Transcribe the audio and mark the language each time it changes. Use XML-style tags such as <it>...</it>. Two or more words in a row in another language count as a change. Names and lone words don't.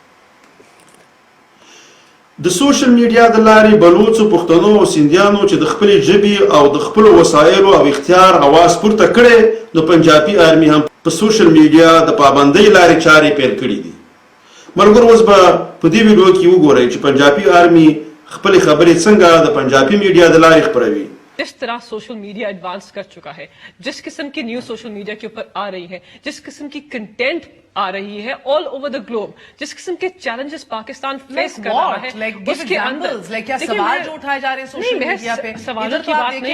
<ps>د سوشل میډیا د لارې بلوڅو، پښتنو او سندیانو چې د خپلې ژبې او د خپلو وسایلو او اختیار اواز پورته کړی، نو پنجابي آرمي هم په سوشل میډیا د پابندۍ لارې چارې پیل کړي دي. ملګرو اوس به په دې ویډیو کې وګورئ چې پنجابي آرمي خپلې خبرې څنګه د پنجابي میډیا د لارې خپروي.</ps> <ur>جس طرح سوشل میڈیا ایڈوانس کر چکا ہے، جس قسم کی نیوز سوشل میڈیا کے اوپر آ رہی ہے، جس قسم کی کنٹینٹ آ رہی ہے</ur> <en>all over the globe,</en> <ur>جس قسم کے چیلنجز پاکستان فیس کر رہا ہے، اس کے اندر کیا سوال جو اٹھائے جا رہے ہیں سوشل میڈیا پہ، سوالوں کی بات نہیں ہے.</ur>